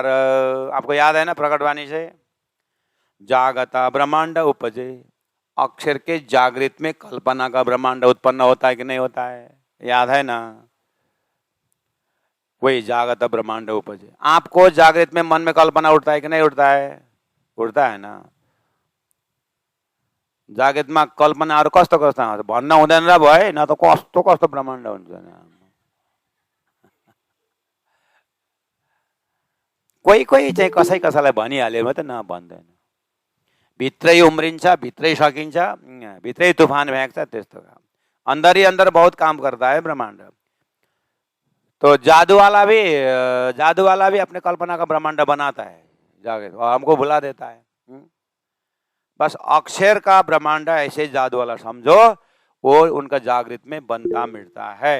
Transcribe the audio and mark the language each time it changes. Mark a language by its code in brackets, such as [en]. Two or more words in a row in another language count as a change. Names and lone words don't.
[hi] आपको याद है ना प्रकटवाणी से? जागता ब्रह्मांड उपजे, अक्षर के जागृत में कल्पना का ब्रह्मांड उत्पन्न होता है कि नहीं होता है? याद है ना? वही जागत ब्रह्मांड उपजे। आपको जागृत में मन में कल्पना उठता है कि नहीं उठता है? उठता है ना? [ne] जागृतमा कल्पनाहरू कस्तो कस्तो आउँछ भन्न हुँदैन र भए, न त कस्तो कस्तो ब्रह्माण्ड हुन्छ। कोही कोही चाहिँ कसै कसैलाई भनिहाल्यो मात्रै, न भन्दैन। भित्रै उम्रिन्छ, भित्रै सकिन्छ, भित्रै तूफान भ्याक्छ, त्यस्तो काम। [hi] अंदर ही अंदर बहुत काम करता है ब्रह्मांड। तो जादू वाला भी अपने कल्पना का ब्रह्मांड बनाता है जागृत, और हमको भुला देता है। बस अक्षर का ब्रह्मांड ऐसे जादू वाला समझो, वो उनका जागृत में बनता मिटता है।